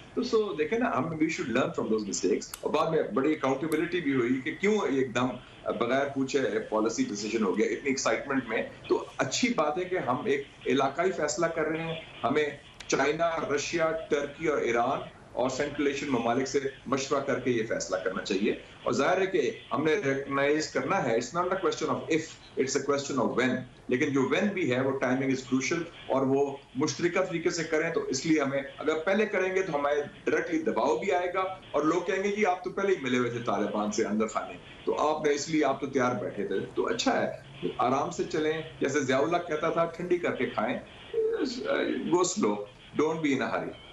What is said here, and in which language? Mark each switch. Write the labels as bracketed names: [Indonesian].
[Urdu] تو سو دیکھیں نا, ہم [English] We should learn from those mistakes. [Urdu] اور بعد میں بڑی اکاؤنٹیبلٹی بھی ہوئی کہ کیوں ایک دم بغیر پوچھے پالیسی ڈیسیجن ہو گیا اتنی ایکسائٹمنٹ میں. تو اچھی بات ہے کہ ہم ایک علاقائی فیصلہ کر رہے ہیں. ہمیں چائنا, رشیا, ٹرکی اور ایران اور سینٹرل ایشین ممالک سے مشورہ کر کے یہ فیصلہ کرنا چاہیے. اور ظاہر ہے کہ ہم نے ریکگنائز کرنا ہے. [English] It's not a question of if, it's a question of when. [Urdu] لیکن جو وین بھی ہے وہ [English] timing is crucial, [Urdu] اور وہ مشترکہ طریقے سے کریں. تو اس لیے ہمیں اگر پہلے کریں گے تو ہمارے ڈائریکٹلی دباؤ بھی آئے گا, اور لوگ کہیں گے جی آپ تو پہلے ہی ملے ہوئے تھے طالبان سے اندر خانے, تو آپ نے اس لیے آپ تو تیار بیٹھے تھے. تو اچھا ہے, آرام سے چلیں. جیسے ضیاء اللہ کہتا تھا, ٹھنڈی کر کے کھائیں, [English] Go slow, don't be in a hurry.